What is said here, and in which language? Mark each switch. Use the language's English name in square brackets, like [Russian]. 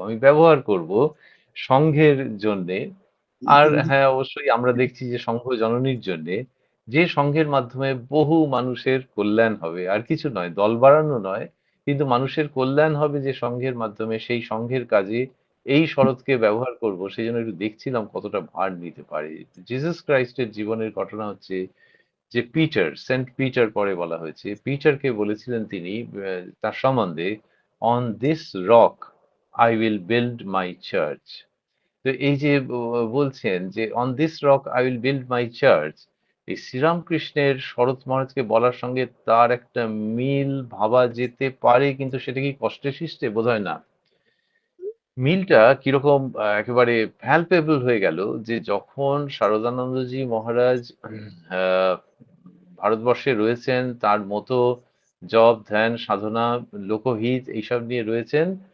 [Bangla] আমি ব্যবহার করব সংঘের জন্যে। আর হ্যাঁ, অবশ্যই আমরা দেখছি যে সংঘ জননীর জন্যে, যে সংঘের মাধ্যমে বহু মানুষের কল্যাণ হবে। আর কিছু নয়, দল বাড়ানো নয়, কিন্তু মানুষের কল্যাণ হবে যে সংঘের মাধ্যমে, সেই সংঘের কাজে এই শরৎকে ব্যবহার করব। সেজন্য একটু দেখছিলাম কতটা ভার নিতে পারে। জিসাস ক্রাইস্টের জীবনের ঘটনা হচ্ছে যে পিটার, সেন্ট পিটার পরে বলা হয়েছে। পিটারকে বলেছিলেন তিনি তার সম্বন্ধে, [English] "On this rock I will build my church." [Bangla] তো এই যে বলছেন যে, [English] "On this rock I will build my church." [Bangla] এই শ্রীরামকৃষ্ণের শরৎ মহারাজকে বলার সঙ্গে তার একটা মিল ভাবা যেতে পারে, কিন্তু সেটা কি কষ্টে সৃষ্টে? বোধহয় না। মিলটা কিরকম একেবারে palpable হয়ে গেল যে যখন শারদানন্দজি মহারাজ আ ভারতবর্ষে রয়েছেন, তার মতো জপ, ধ্যান, সাধনা, লোকহিত এইসব নিয়ে রয়েছেন।